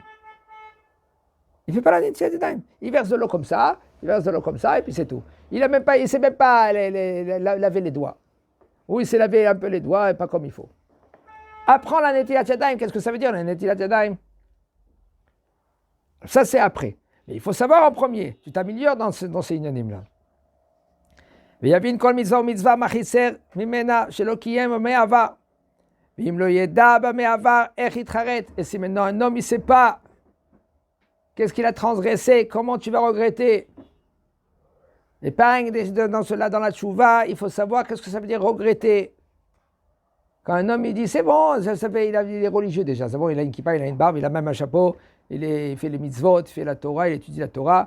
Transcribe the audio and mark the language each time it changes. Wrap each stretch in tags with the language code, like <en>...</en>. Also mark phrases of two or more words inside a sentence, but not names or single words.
<fr>Il ne fait pas la</fr> <he>נטילת ידיים.</he> <fr>Il verse de l'eau comme ça, et puis c'est tout. Il ne sait même pas laver les doigts. Ou il s'est lavé un peu les doigts, et pas comme il faut. Apprends la</fr> <he>נטילת ידיים.</he> <fr>Qu'est-ce que ça veut dire, la</fr> <he>נטילת ידיים?</he> <fr>Ça, c'est après. Mais il faut savoir en premier. Tu t'améliores dans ces inanimes-là.</fr> <he>ויבין כל מצווה ומצווה מה חיסר ממנה שלא קיים במה עבר. ואם לא ידע במה עבר, איך יתחרט?</he> <fr>Et si maintenant un homme, il ne sait pas qu'est-ce qu'il a transgressé, comment tu vas regretter? Et pareil, dans cela, dans la tchouva, il faut savoir qu'est-ce que ça veut dire regretter. Quand un homme, il dit, c'est bon, il est religieux déjà, c'est bon, il a une kippa, il a une barbe, il a même un chapeau, il fait les mitzvot, il fait la Torah, il étudie la Torah.</fr>